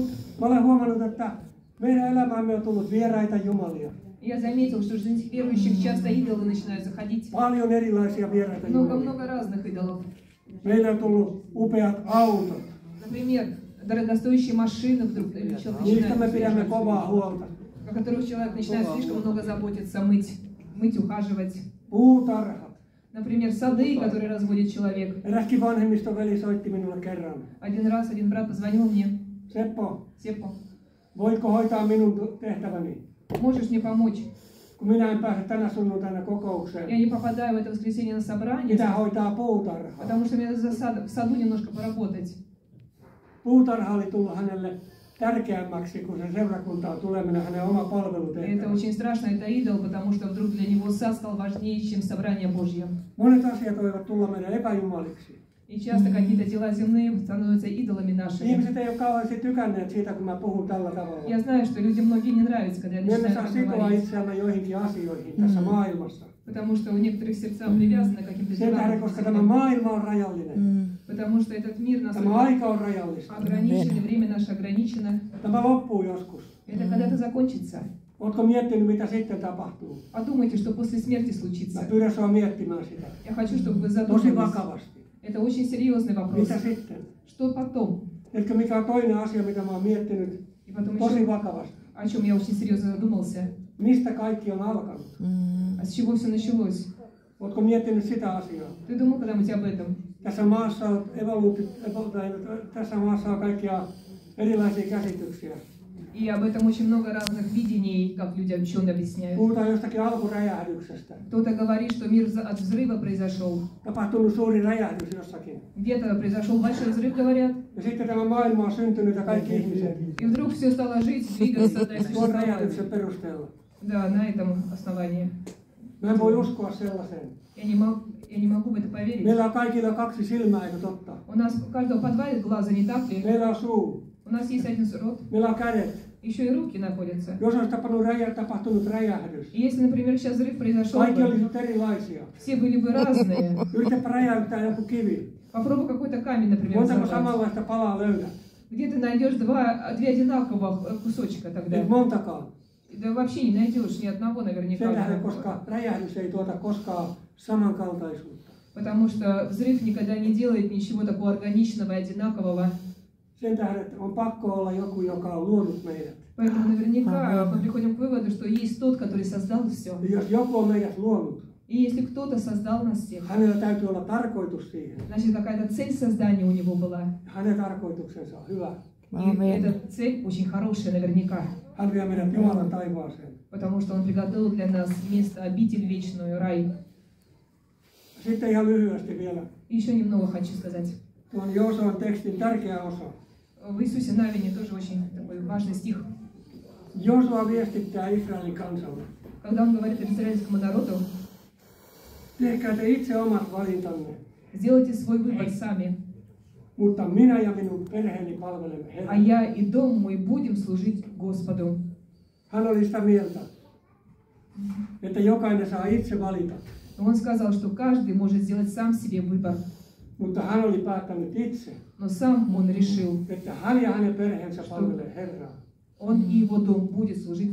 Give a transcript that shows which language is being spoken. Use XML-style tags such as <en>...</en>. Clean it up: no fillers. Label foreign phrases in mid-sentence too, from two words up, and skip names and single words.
<fi>mä olen huomannut, että meidän elämäämme on tullut vieraita jumalia.</fi> <ru>я заметил, что в жизнь верующих часто идолы начинают заходить.</ru> <fi>Paljon erilaisia vieraita jumalia.</fi> <ru>Много разных идолов.</ru> <fi>Meillä on tullut upeat autot.</fi> <ru>Например, дорогостоящие машины вдруг человек</ru> <fi>Niistä me</fi> <ru>начинает</ru> <fi>pidämme</fi> <ru>ухаживать,</ru> <fi>kovaa huolta.</fi> <ru>о которых человек начинает слишком много заботиться, мыть, ухаживать.</ru> <fi>Puutarhat.</fi> <ru>Например, сады, которые разводит человек.</ru> <fi>Eräskin vanhemmistoveli soitti minulle kerran.</fi> <ru>Один брат позвонил мне.</ru> <fi>Seppo,</fi> <ru>Сеппо,</ru> <fi>voitko hoitaa minun tehtäväni?</fi> <ru>можешь мне помочь?</ru> <fi>Kun minä en pääse tänä sunnuntaina kokoukseen.</fi> <ru>Я не попадаю в это воскресенье на собрание,</ru> <fi>Mitä hoitaa puutarha?</fi> <ru>потому что мне надо в саду немножко поработать.</ru> <fi>Puutarha oli tullut hänelle tärkeämmäksi, kun se seurakuntaan tuleminen, hänen oma</fi> <ru>И это</ru> <fi>palvelutehtävä.</fi> <ru>очень страшно, это идол, потому что вдруг для него сад стал важнее, чем собрание Божье.</ru> <fi>Monet asiat voivat tulla meidän epäjumaliksi.</fi> <ru>И часто какие-то дела земные становятся идолами нашими.</ru> <fi>Ihmiset ei ole kauheasti tykänneet siitä, kun mä puhun tällä tavalla.</fi> <ru>Я знаю, что людям многие не nравится, когда я</ru> <fi>Me emme</fi> <ru>начинаю</ru> <fi>saa</fi> <ru>так</ru> <fi>sitoa</fi> <ru>говорить,</ru> <fi>itseämme joihinkin asioihin tässä maailmassa.</fi> <ru>потому что у некоторых сердца привязаны к каким-то</ru> <fi>Sen tähden,</fi> <ru>делам,</ru> <fi>koska tämä maailma on rajallinen.</fi> <ru>потому что этот мир</ru> <fi>Tämä</fi> <ru>настолько</ru> <fi>aika on rajallista.</fi> <ru>ограничен, и время наше ограничено.</ru> <fi>Tämä loppuu joskus.</fi> <ru>Это когда-то закончится.</ru> <fi>Ootko miettinyt, mitä sitten tapahtuu?</fi> <ru>Подумайте, что после смерти</ru> <fi>Mä</fi> <ru>случится.</ru> <fi>pyydän sua miettimään sitä.</fi> <ru>Я хочу, чтобы вы</ru> <fi>Tosi</fi> <ru>задумались.</ru> <fi>vakavasti.</fi> <ru>Это очень серьезный вопрос.</ru> <fi>Mitä sitten?</fi> <ru>Что потом?</ru> <fi>Etkö mikä on toinen asia, mitä mä oon miettinyt</fi> <ru>И потом</ru> <fi>tosi</fi> <ru>еще,</ru> <fi>vakavasti?</fi> <ru>о чем я очень серьезно задумался.</ru> <fi>Mistä kaikki on alkanut?</fi> <ru>А с чего все началось?</ru> <fi>Ootko miettinyt sitä asiaa?</fi> <ru>Ты думал когда-нибудь об этом?</ru> <fi>Tässä maassa on tässä maassa on kaikkia erilaisia käsityksiä.</fi> <ru>И об этом очень много разных видений, как люди ученые объясняют.</ru> <fi>Puhutaan jostakin alkuräjähdyksestä.</fi> <ru>Кто-то говорит, что мир от взрыва произошел.</ru> <fi>Tapahtunut suuri räjähdys jossakin.</fi> <ru>Где-то произошел большой взрыв, говорят.</ru> <fi>Ja sitten tämä maailma on syntynyt ja kaikki ihmiset</fi> <ru>И вдруг все стало жить, двигаться, да, и</ru> <fi>tuon</fi> <ru>существовать.</ru> <fi>räjähdyksen perusteella.</fi> <ru>Да, на этом основании.</ru> <fi>Mä en voi uskoa sellaiseen.</fi> <ru>Я не могу в это поверить.</ru> <fi>Meillä on kaikilla kaksi silmää, eikö totta?</fi> <ru>У нас у каждого по два глаза, не так ли?</ru> <fi>Meillä on suu.</fi> <ru>У нас есть один рот,</ru> <fi>Meillä on kädet.</fi> <ru>еще и руки находятся.</ru> <fi>Jos olisi tapahtunut räjähdys,</fi> <ru>И если, например, сейчас взрыв произошел</ru> <fi>kaikki</fi> <ru>бы,</ru> <fi>olisivat erilaisia.</fi> <ru>все были бы разные.</ru> <fi>Yritäpä räjäyttää joku kivi.</fi> <ru>Попробуй какой-то камень, например,</ru> <fi>Montako</fi> <ru>взорвать.</ru> <fi>samanlaista palaa löydät?</fi> <ru>Где ты найдешь две одинаковых кусочка тогда?</ru> <fi>Ei montakaan.</fi> <ru>Да вообще не найдешь ни одного наверняка.</ru> <fi>Sen tähden, koska räjähdys ei tuota koskaan samankaltaisuutta.</fi> <ru>Потому что взрыв никогда не делает ничего такого органичного и одинакового.</ru> <fi>Sen tähden, että on pakko olla joku, joka on luonut meidät.</fi> <ru>Поэтому наверняка мы приходим к выводу, что есть тот, который создал все.</ru> <fi>Ja jos joku on meidät luonut,</fi> <ru>И если кто-то создал нас всех,</ru> <fi>hänellä täytyy olla tarkoitus siihen.</fi> <ru>значит какая-то цель создания у него была.</ru> <fi>Hänen tarkoituksensa on hyvä.</fi> <ru>И эта цель очень хорошая наверняка.</ru> <fi>Hän vie meidät Jumalan taivaaseen.</fi> <ru>Потому что он приготовил для нас место, обитель вечную, рай.</ru> <fi>Sitten ihan lyhyesti vielä.</fi> <ru>И еще немного хочу сказать.</ru> <fi>Tuon Joosuan tekstin tärkeä osa.</fi> <ru>В Иисусе Навине тоже очень такой важный стих.</ru> <fi>Joosua viestittää Israelin kansalle.</fi> <ru>Когда он говорит израильскому народу,</ru> <fi>Tehkää te itse omat valintanne,</fi> <ru>сделайте свой выбор сами,</ru> <fi>mutta minä ja minun perheeni palvelemme</fi> <ru>а</ru> <fi>Herraa.</fi> <ru>я и дом мой будем служить Господу.</ru> <fi>Hän oli sitä mieltä, että jokainen saa itse valita,</fi> <ru>Он сказал, что каждый может сделать сам себе выбор,</ru> <fi>mutta hän oli päättänyt itse,</fi> <ru>но сам он решил,</ru> <fi>että hän ja hänen perheensä palvelee Herraa.</fi> <ru>он и его дом будет служить</ru>